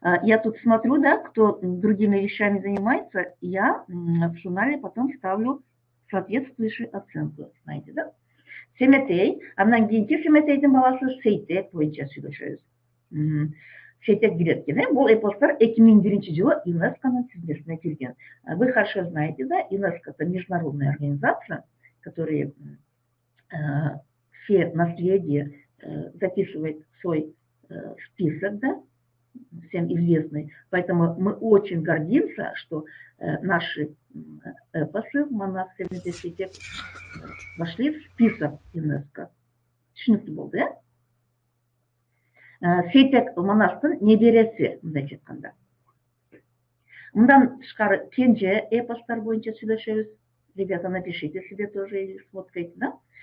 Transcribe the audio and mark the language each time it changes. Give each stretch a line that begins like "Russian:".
Russian: Я тут смотрю, да, кто другими вещами занимается, я в журнале потом ставлю соответствующую оценку, знаете, да?
Kyrgyz: Семетей, андан кийинки Семетейдин баласы Сейтек боюнча сүйлөшөбүз. Сейтек кирет экен, бул эпостор 2001-жылы ЮНЕСКОнун тизмесине кирген.
Russian: Вы хорошо знаете, да, ЮНЕСКО — это международная организация, которая все наследие записывает в свой список, да, всем известный. Поэтому мы очень гордимся, что наши эпосы в Манас Семетей вошли в список ЮНЕСКО.
Kyrgyz: Түшүнүктүү болду, Сейтек Манастын небереси, мындай айтканда. Мындан тышкары кенже эпостор боюнча сүйлөшөбүз.
Russian: Ребята, напишите себе тоже или сфоткайте, да?